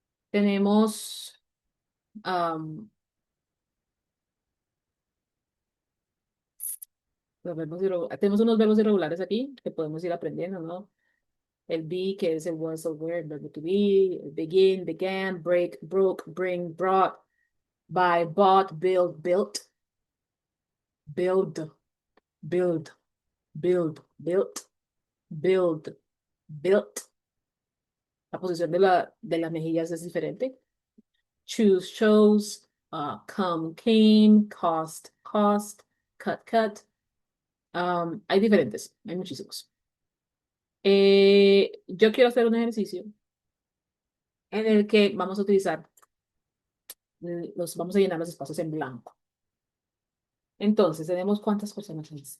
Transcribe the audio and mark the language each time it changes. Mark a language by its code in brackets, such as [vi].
[es] Tenemos, am, tenemos unos verbos irregulares aquí que podemos ir aprendiendo, ¿no? [en] El be, [es] que es el [en] was, el were, el verbo to be, el begin, began, break, broke, bring, brought, buy, bought, build, built, build, build, built, build, built. [es] La posición de las mejillas es diferente. [en] Choose, chose, come, came, cost, cut. [es] Hay diferentes, hay muchísimos. Yo quiero hacer un ejercicio en el que vamos a utilizar, vamos a llenar los espacios en blanco. Entonces, tenemos cuántas personas en este?